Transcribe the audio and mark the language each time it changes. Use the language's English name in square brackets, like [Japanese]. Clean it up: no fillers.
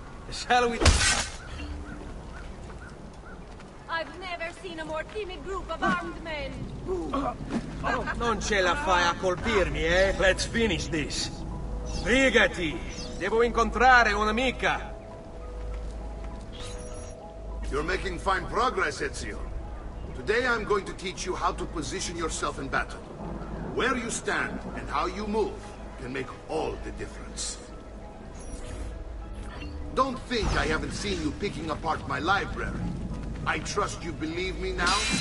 [English] Shall we... I've never seen a more timid group of armed men. [Italian] Non ce la fai a colpirmi, eh? [English] Let's finish this. [Italian] Sbrigati! Devo incontrare un'amica. [English] You're making fine progress, Ezio. Today I'm going to teach you how to position yourself in battle. Where you stand and how you move can make all the difference. Don't think I haven't seen you picking apart my library. I trust you believe me now?